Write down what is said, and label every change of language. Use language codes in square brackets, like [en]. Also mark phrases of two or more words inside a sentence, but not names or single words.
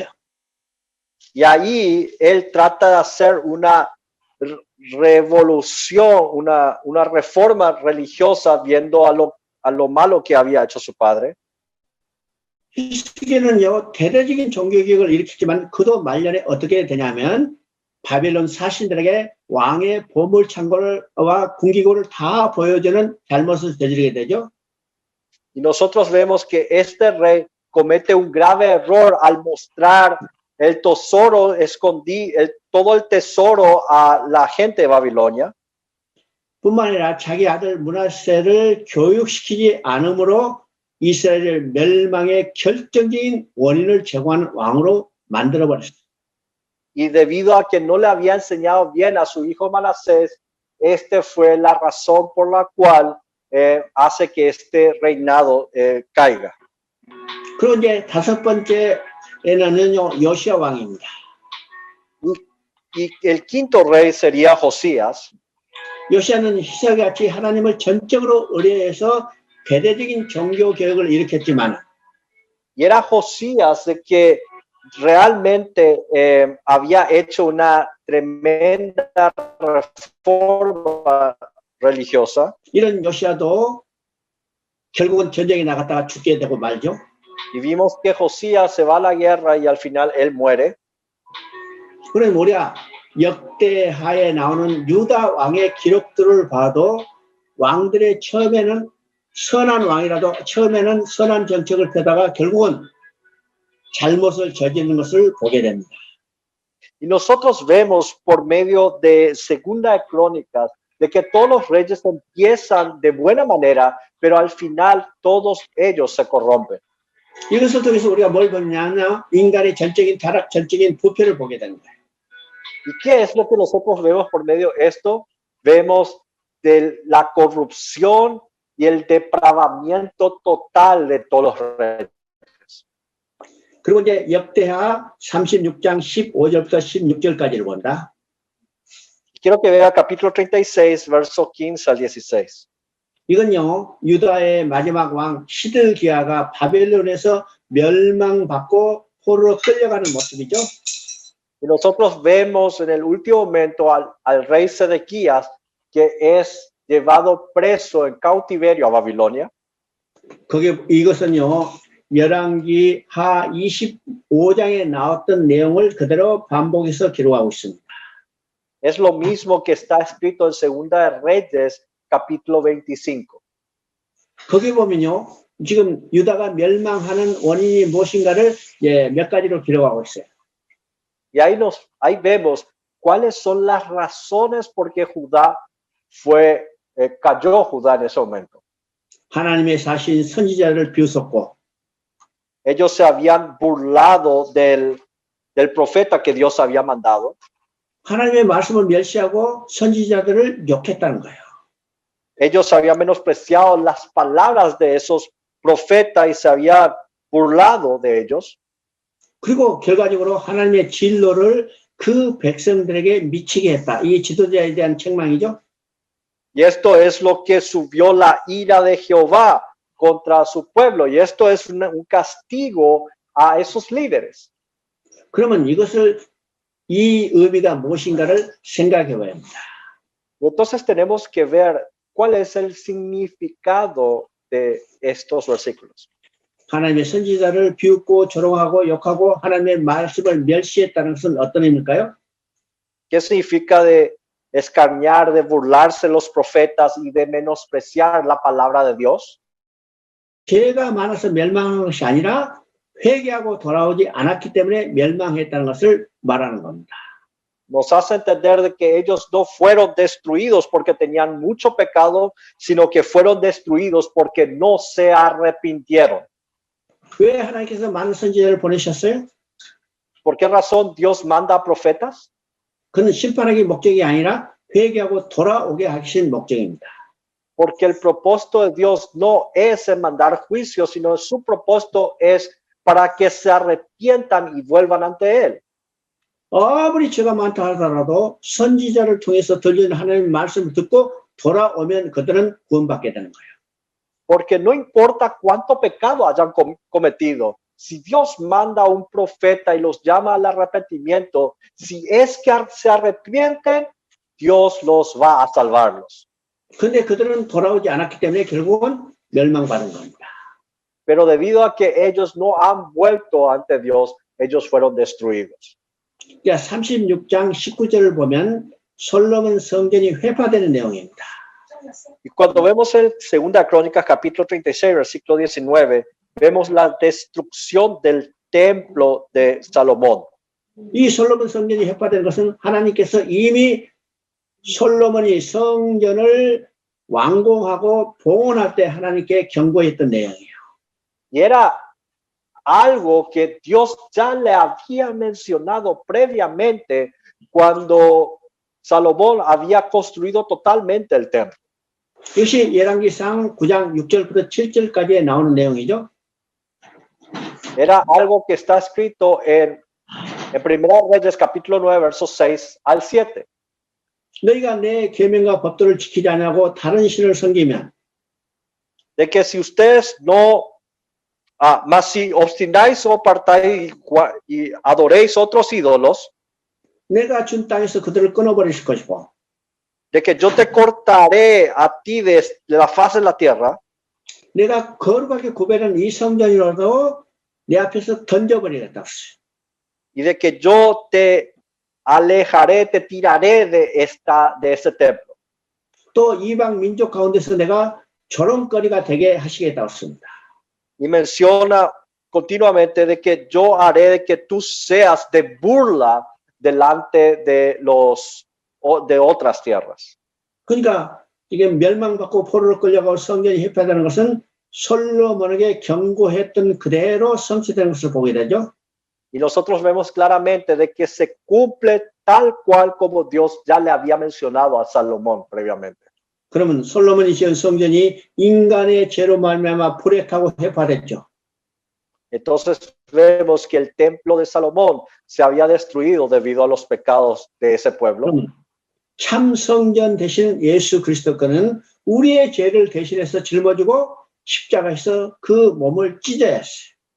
[es] Y ahí él trata de hacer una revolución, una reforma religiosa viendo a lo malo que había hecho su padre. [ko] 히스기야는요, 대대적인 종교 개혁을 일으키지만 그도 말년에 어떻게 되냐면 바벨론 사신들에게 왕의 보물 창고와 궁기고를 다 보여주는 잘못을 저지르게 되죠. [es] Y nosotros vemos que este rey comete un grave error al mostrar el tesoro todo el tesoro a la gente de Babilonia. [ko] 뿐만 아니라 자기 아들 므낫세를 교육시키지 않으므로 이스라엘 멸망의 결정적인 원인을 제공하는 왕으로 만들어버렸어요. [es] Y debido a que no le había enseñado bien a su hijo Manasés, este fue la razón por la cual hace que este reinado caiga. [ko] 그리고 이제 다섯 번째에는요, 요시야 왕입니다. [es] Y el quinto rey sería Josías. [ko] 요시야는 히스기야같이 하나님을 전적으로 의뢰해서 대대적인 종교 개혁을 일으켰지만 [es] Y era Josías de que realmente había hecho una tremenda reforma religiosa. [ko] 이런 요시야도 결국은 전쟁에 나갔다가 죽게 되고 말죠. [es] Y vimos que Josías se va a la guerra y al final él muere. [ko] 그럼 우리가 역대하에 나오는 유다 왕의 기록들을 봐도 왕들의 처음에는 선한 왕이라도 처음에는 선한 정책을 펴다가 결국은 잘못을 저지르는 것을 보게 됩니다. [es] Y nosotros vemos por medio de Segunda de Crónicas de que todos los reyes empiezan de buena manera, pero al final todos ellos se corrompen. [ko] 이것을 통해서 우리가 뭘 보냐면 인간의 전적인 타락, 전적인 부패를 보게 됩니다. [es] ¿Y qué es lo que nosotros vemos por medio de esto? Vemos de la corrupción y el depravamiento total de todos los reyes. [ko] 그리고 이제 역대하 36장 15절부터 16절까지를 본다. [es] Quiero que vea capítulo 36, verso 15 al 16. [ko] 이건요, 유다의 마지막 왕 시드기야가 바벨론에서 멸망받고 포로로 끌려가는 모습이죠. [es] Y nosotros vemos en el último momento al rey Sedequías que es llevado preso en cautiverio a Babilonia. [ko] 이것은요, 열왕기 하 25장에 나왔던 내용을 그대로 반복해서 기록하고 있습니다. [es] Es lo mismo que está escrito en Segunda de Reyes, capítulo 25. [ko] 거기 보면요, 지금 유다가 멸망하는 원인이 무엇인가를 몇 가지로 기록하고 있어요. [es] Y ahí vemos cuáles son las razones por qué cayó Judá en ese momento. [ko] 하나님의 사신 선지자를 비웃었고, [es] Ellos se habían burlado del profeta que Dios había mandado. [ko] 하나님의 말씀을 멸시하고 선지자들을 욕했다는 거예요. [es] Ellos habían menospreciado las palabras de esos profetas y se habían burlado de ellos. [ko] 그리고 결과적으로 하나님의 진노를 그 백성들에게 미치게 했다. 이게 지도자에 대한 책망이죠. [es] Y esto es lo que subió la ira de Jehová contra su pueblo. Y esto es un castigo a esos líderes. [ko] 그러면 이것을 이 의미가 무엇인가를 생각해 봐야 합니다. [es] Entonces tenemos que ver cuál es el significado de estos versículos. [ko] 하나님의 선지자를 비웃고 조롱하고 욕하고 하나님의 말씀을 멸시했다는 것은 어떤 의미일까요? [es] ¿Qué significa de escarnear, de burlarse de los profetas y de menospreciar la palabra de Dios? [ko] 죄가 많아서 멸망한 것이 아니라 회개하고 돌아오지 않았기 때문에 멸망했다는 것을 말하는 겁니다. [es] Nos hace entender de que ellos no fueron destruidos porque tenían mucho pecado, sino que fueron destruidos porque no se arrepintieron. [ko] 왜 하나님께서 많은 선지자를 보내셨어요? [es] ¿Por qué razón Dios manda a profetas? [ko] 그는 심판하기 목적이 아니라 회개하고 돌아오게 하신 목적입니다. [es] Porque el propósito de Dios no es en mandar juicio, sino su propósito es para que se arrepientan y vuelvan ante Él. [ko] 아무리 죄가 많다 하더라도 선지자를 통해서 들리는 하나님의 말씀을 듣고 돌아오면 그들은 구원받게 되는 거예요. [es] Porque no importa cuánto pecado hayan cometido, si Dios manda a un profeta y los llama al arrepentimiento, si es que se arrepienten, Dios los va a salvarlos. [ko] 근데 그들은 돌아오지 않았기 때문에 결국은 멸망받은 겁니다. [es] Pero debido a que ellos no han vuelto ante Dios, ellos fueron destruidos. [ko] 그러니까 36장 19절을 보면 솔로몬 성전이 회파되는 내용입니다. [es] Y cuando vemos en Segunda Crónicas, capítulo 36, versículo 19, vemos la destrucción del templo de Salomón. [ko] 이 솔로몬 성전이 회파된 것은 하나님께서 이미 솔로몬이 성전을 완공하고 봉헌할 때 하나님께 경고했던 내용이에요. [es] Y era algo que Dios ya le había mencionado previamente cuando Salomón había construido totalmente el templo. [ko] 이것이 열왕기상 9장 6절부터 7절까지 나오는 내용이죠. [es] Era algo que está escrito en Primera Reyes capítulo 9 versos 6 al 7. [ko] 너희가 내 계명과 법도를 지키지 않냐고 다른 신을 섬기면 [es] De que si ustedes no, mas si obstináis o apartáis y adoréis otros ídolos, [ko] 내가 준 땅에서 그들을 끊어버리실 것이고 [es] de que yo te cortaré a ti de la faz de la tierra, [ko] 내가 거룩하게 구별한 이 성전이라도 내 앞에서 던져버리겠다고 했어요. [es] y de que yo te alejaré, te tiraré de ese templo. [ko] 또 이방 민족 가운데서 내가 조롱거리가 되게 하시겠다고 했습니다. [es] Y menciona continuamente de que yo haré de que tú seas de burla delante de otras tierras. [ko] 그러니까 이게 멸망받고 포로로 끌려가고 성전이 회파되는 것은 솔로몬에게 경고했던 그대로 성취되는 것을 보게 되죠. [es] Y nosotros vemos claramente de que se cumple tal cual como Dios ya le había mencionado a Salomón previamente. [ko] 그러면 솔로몬이 지은 성전이 인간의 죄로 말미암아 불행하고 회파됐죠. [es] Entonces vemos que el templo de Salomón se había destruido debido a los pecados de ese pueblo. [ko] 참 성전 대신 예수 그리스도께는 우리의 죄를 대신해서 짊어지고 십자가에서 그 몸을 찢어야 했어요.